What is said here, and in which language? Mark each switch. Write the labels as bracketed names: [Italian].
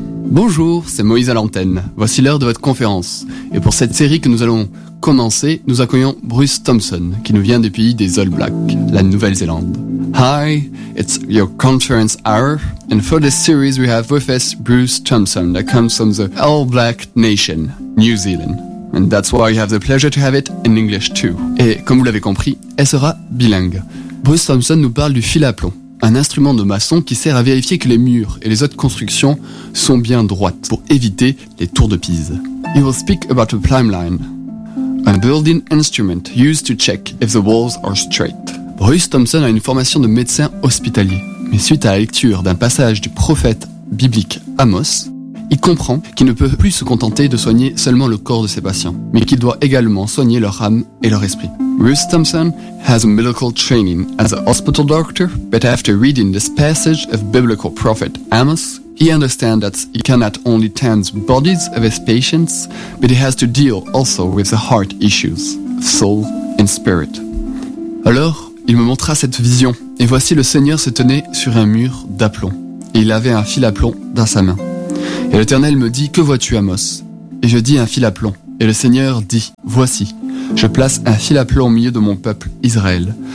[French] Bonjour, c'est Moïse à l'antenne. Voici l'heure de votre conférence. Et pour cette série que nous allons commencer, nous accueillons Bruce Thompson, qui nous vient du pays des All Blacks, la Nouvelle-Zélande. [English] Hi, it's your conference hour, and for this series we have with us Bruce Thompson, that comes from the All Black Nation, New Zealand. And that's why you have the pleasure to have it in English too. [French] Et comme vous l'avez compris, elle sera bilingue. Bruce Thompson nous parle du fil à plomb, un instrument de maçon qui sert à vérifier que les murs et les autres constructions sont bien droites pour éviter les tours de Pise. [English] He will speak about a plumb line, a building instrument used to check if the walls are straight. [French] Bruce Thompson a une formation de médecin hospitalier, mais suite à la lecture d'un passage du prophète biblique Amos, il comprend qu'il ne peut plus se contenter de soigner seulement le corps de ses patients, mais qu'il doit également soigner leur âme et leur esprit. [English] Bruce Thompson has a medical training as a hospital doctor, but after reading this passage of biblical prophet Amos, he understands that he cannot only tend the bodies of his patients, but he has to deal also with the heart issues, soul and spirit. [French] Alors, il me montra cette vision, et voici le Seigneur se tenait sur un mur d'aplomb, et il avait un fil à plomb dans sa main. Et l'Éternel me dit, « Que vois-tu, Amos ?» Et je dis, « Un fil à plomb. » Et le Seigneur dit, « Voici, je place un fil à plomb au milieu de mon peuple Israël.